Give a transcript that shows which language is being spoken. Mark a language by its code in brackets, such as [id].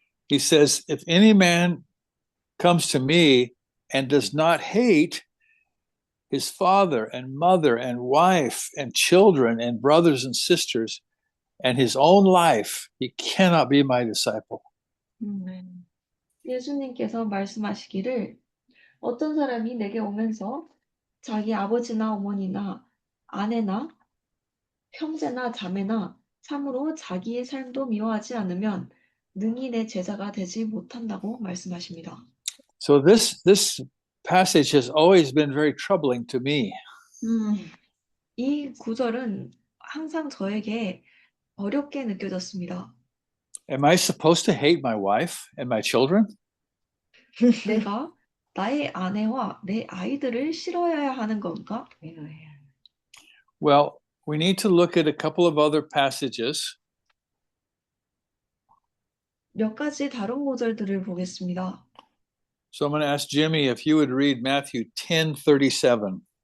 [en] He says, if any man comes to me and does not hate his father and mother and wife and children and brothers and sisters and his own life, he cannot be my disciple. [ko] 예수님께서 말씀하시기를 어떤 사람이 내게 오면서 자기 아버지나 어머니나 아내나 형제나 자매나 참으로 자기의 삶도 미워하지 않으면 능히 내 제자가 되지 못한다고 말씀하십니다. [en] So this passage has always been very troubling to me. [ko] 이 구절은 항상 저에게 어렵게 느껴졌습니다. [en] Am I supposed to hate my wife and my children? [ko] 내가 나의 아내와 내 아이들을 싫어해야 하는 건가? [en] Well, we need to look at a couple of other passages. [ko] 몇 가지 다른 구절들을 보겠습니다. [en] So I'm going to ask Jimmy if you would read Matthew 10:37.